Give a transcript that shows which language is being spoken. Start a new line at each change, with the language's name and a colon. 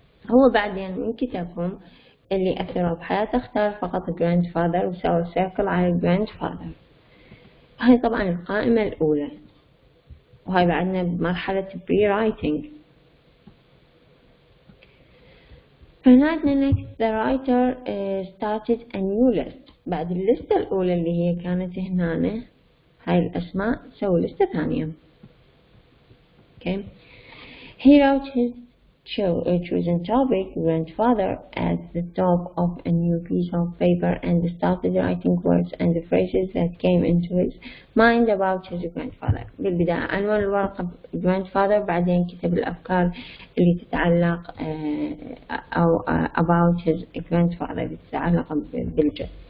Arabic: هو بعدين من كتبهم اللي اثروا بحياته اختار فقط grandfather وسوى سيركل على grandfather. هاي طبعا القائمة الأولى وهاي بعدنا بمرحلة pre-writing. فهنا
English: next the writer started a new list.
Arabic: بعد الليستة الأولى اللي هي كانت هنا هاي الأسماء سوي لستة ثانية.
English: Okay. He wrote his chosen topic grandfather at the top of a new piece of paper and started writing words and phrases that came into his mind about his grandfather.
Arabic: بالبداية عنوان الورقة grandfather بعدين كتب الأفكار اللي تتعلق أو
English: about his grandfather
Arabic: اللي تتعلق بالجد.